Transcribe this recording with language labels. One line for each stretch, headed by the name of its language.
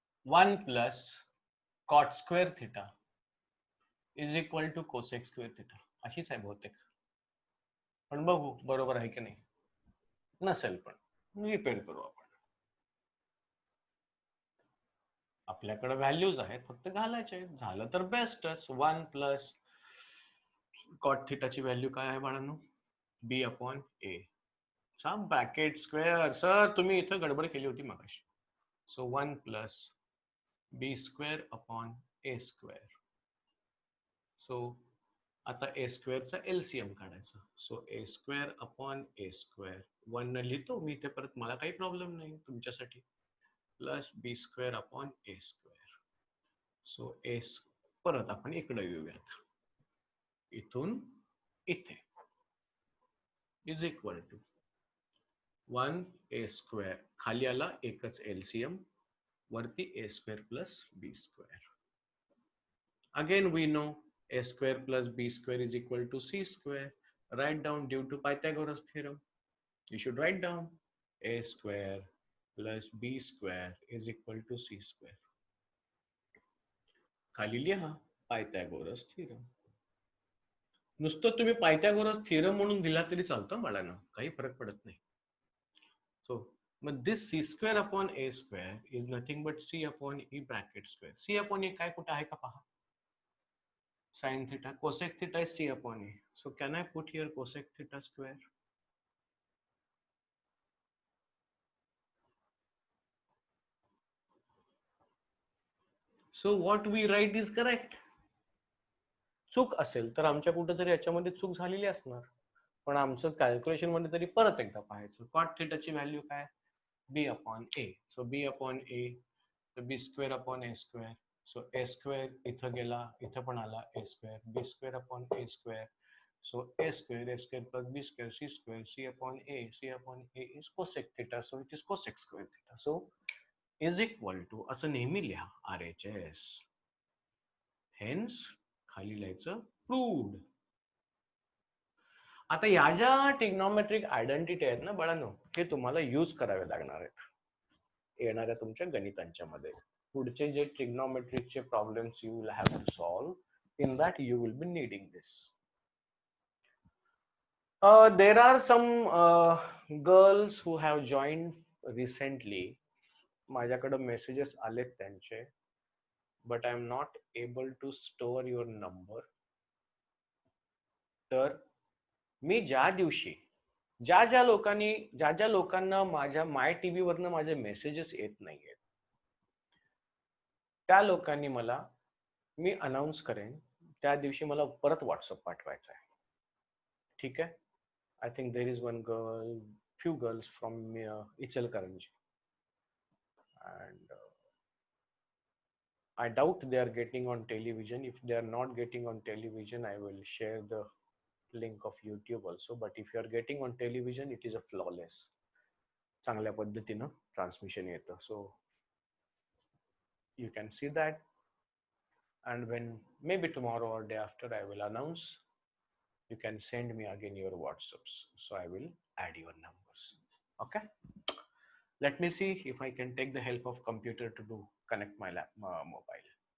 English: 1 plus cot square theta is equal to cosec square theta.
Marathi: अशीच आहे बहुतेक, पण बघू बरोबर आहे की नाही. नसेल पण रिपेअर करू आपण. आपल्याकडे व्हॅल्यूज आहेत, फक्त घालायचे आहेत. झालं तर बेस्टच. 1 प्लस कॉट थिटाची व्हॅल्यू काय आहे बाळांनो? बी अपॉन ए चा ब्रॅकेट स्क्वेअर. सर तुम्ही इथं गडबड केली होती मगाशी.
English: So 1 plus B square upon A square.
Marathi: सो आता ए स्क्वेअरचा एलसीएम काढायचा. सो ए स्क्वेअर अपॉन ए स्क्वेअर 1 न लिहितो मी इथे परत, मला काही प्रॉब्लेम नाही तुमच्यासाठी.
English: Plus B square upon A square.
Marathi: सो ए परत आपण इकडे येऊयात, इथून इथे is equal to 1 A square. खाली आला एकच एलसीएम, वरती ए square plus B square.
English: Again we know a square plus b square is equal to c square. Write down due to Pythagoras theorem. You should write down a square plus b square is equal to c square.
Marathi: खाली लिहा Pythagoras theorem. नुसतं तुम्ही Pythagoras theorem म्हणून दिला तरी चालतं बाळांनो, काही फरक पडत नाही.
English: So मग this c square upon a square is nothing but c upon e bracket square.
Marathi: c upon e काय कुठे आहे का पहा.
English: Sin theta, cosec theta is c upon e. So can I put here cosec theta square? So what we write is correct.
Marathi: चूक असेल तर आमच्या कुठेतरी याच्यामध्ये चूक झालेली असणार, पण आमचं कॅल्क्युलेशन मध्ये तरी परत एकदा पाहायचं. कॉट थिटाची व्हॅल्यू काय?
English: B upon A. So B upon A, B square upon A square.
Marathi: सो ए स्क्वेअर इथं गेला, इथं पण आला ए square. B square upon A square.
English: So A square plus B square C square. C upon A is cosec theta. So it is cosec square theta.
Marathi: So is equal to असं नेहमी लिहा RHS. Hence खाली लिहायचं proved. आता या ज्या trigonometric identity आहेत ना बाळांनो, हे तुम्हाला यूज करावे लागणार आहेत येणाऱ्या तुमच्या गणितांच्या मध्ये. पुढचे जे ट्रिग्नॉमेट्रिकचे problems
English: You will have to solve, in that you will be needing this. There are some girls who have joined recently.
Marathi: माझ्याकडे मेसेजेस आलेत त्यांचे,
English: But I am not able to store your number.
Marathi: तर मी ज्या दिवशी ज्या ज्या लोकांना माझ्या माय टीव्ही वरनं माझे मेसेजेस येत नाहीयेत, त्या लोकांनी मला मी अनाउन्स करेन त्या दिवशी मला परत व्हॉट्सअप पाठवायचा आहे. ठीक आहे.
English: I think there is one girl, few girls from Ichalkaranji, and I doubt they are getting on television. If they are not getting on television, I will share the link of YouTube also, but if you are getting on television, it is a flawless.
Marathi: चांगल्या पद्धतीनं transmission येतं.
English: So you can see that, and when maybe tomorrow or day after I will announce, you can send me again your WhatsApps. So I will add your numbers. Okay. Let me see if I can take the help of computer to do connect my mobile.